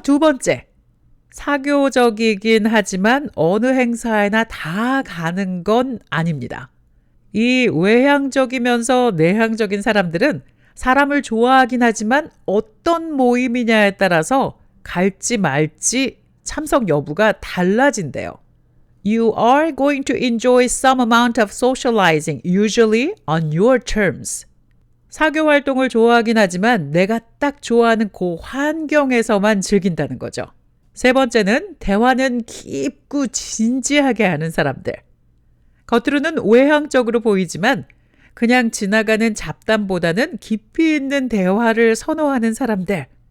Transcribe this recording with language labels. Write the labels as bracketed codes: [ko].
[ko] 두 번째, 사교적이긴 하지만 어느 행사에나 다 가는 건 아닙니다. 이 외향적이면서 내향적인 사람들은 사람을 좋아하긴 하지만 어떤 모임이냐에 따라서 갈지 말지 참석 여부가 달라진대요. [en] You are going to enjoy some amount of socializing, usually on your terms. [ko] 사교 활동을 좋아하긴 하지만 내가 딱 좋아하는 그 환경에서만 즐긴다는 거죠. 세 번째는 대화는 깊고 진지하게 하는 사람들. 겉으로는 외향적으로 보이지만 그냥 지나가는 잡담보다는 깊이 있는 대화를 선호하는 사람들.